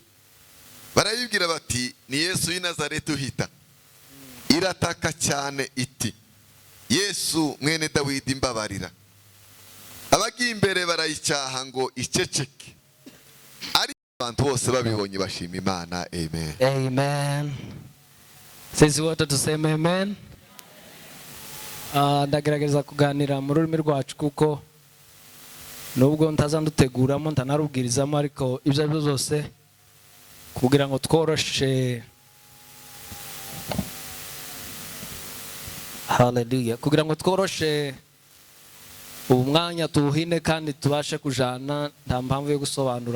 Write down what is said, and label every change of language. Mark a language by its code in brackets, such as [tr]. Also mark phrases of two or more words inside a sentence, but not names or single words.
[rw] Barayibwira bati, ni Yesu w'i Nazareti uhita. Irataka cyane iti, Yesu mwene Dawidi mbabarira. Abagiye imbere barayicyaha ngo iceceke. Ari abantu bose babibonye bashima Imana. Amen. [sw] Amen. Sisi wote tuseme amen. [rw] Ndagerageza kuganira mu rurimi rwacu kuko nubwo ntazanduteguramo ntanarubwirizamo, ariko ibyo ari byo byose kugira ngo tworoshe, haleluya, kugira ngo tworoshe ubu mwanya tuwuhine kandi tubashe kujana, nta mpamvu yo gusobanura.